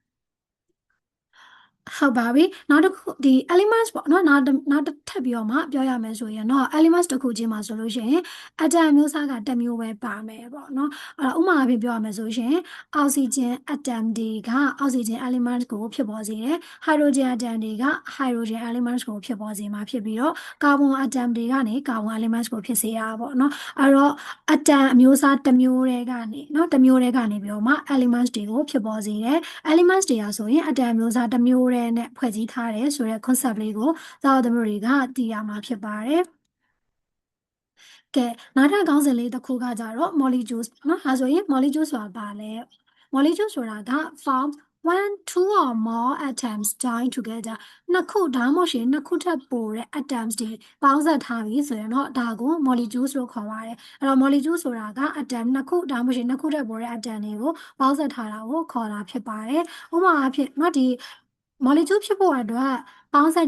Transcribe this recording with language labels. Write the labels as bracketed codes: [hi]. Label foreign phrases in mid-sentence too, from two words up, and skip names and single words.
[my] ဟုတ်ပါပြီနောက်တစ်ခုဒီ elements ပေါ့နော်နောက်တစ်ထပ်ပြီးတော့မှပြောရမယ်ဆိုရင်တော့ elements တစ်ခုချင်းမှာဆိုလို့ရှိရင် atom မျိုးစားက တစ်မျိုးပဲပါမယ်ပေါ့နော်အဲ့တော့ဥပမာအဖြစ်ပြောရမယ်ဆိုရင် [en] oxygen atom [my] တွေက [en] oxygen elements [my] ကိုဖြစ်ပေါ်စေတယ် [en] hydrogen atom [my] တွေက [en] hydrogen elements [my] ကိုဖြစ်ပေါ်စေမှာဖြစ်ပြီးတော့ [en] carbon atom [my] တွေကနေ [en] carbon elements [my] ကိုဖြစ်စေရပါပေါ့နော်အဲ့တော့ atom အမျိုးအစားတစ်မျိုးတည်းကနေနော်တစ်မျိုးတည်းကနေပြီးတော့မှ elements တွေကိုဖြစ်ပေါ်စေတယ် elements တွေကဆိုရင် atom အမျိုးအစားတစ်မျိုးတည်းနဲ့ဖွဲ့စည်းထားတယ်ဆိုတဲ့ concept လေးကိုသားတော်သမီးတွေကသိ ရမှာဖြစ်ပါတယ်ကဲနောက်ထပ်ခေါင်းစဉ်လေးတစ်ခုကကြတော့ molecules เนาะဒါဆိုရင် molecules ဆိုတာဘာလဲ molecules ဆိုတာက [en] form one two or more atoms join together [my] နှစ်ခုဒါမှမဟုတ်ရှင်နှစ်ခုထပ်ပိုတဲ့ atoms တွေပေါင်းစပ်ထားပြီးဆိုရင်တော့ဒါကို molecules လို့ခေါ်ပါတယ်အဲ့တော့ molecules ဆိုတာက atom နှစ်ခုဒါမှမဟုတ်ရှင်နှစ်ခုထပ်ပိုတဲ့ atom တွေကိုပေါင်းစပ်ထားတာကိုခေါ်တာဖြစ်ပါတယ်ဥပမာအဖြစ်เนาะဒီ molecule ဖြစ်ဖို့အတွက်ပေါင်းစပ်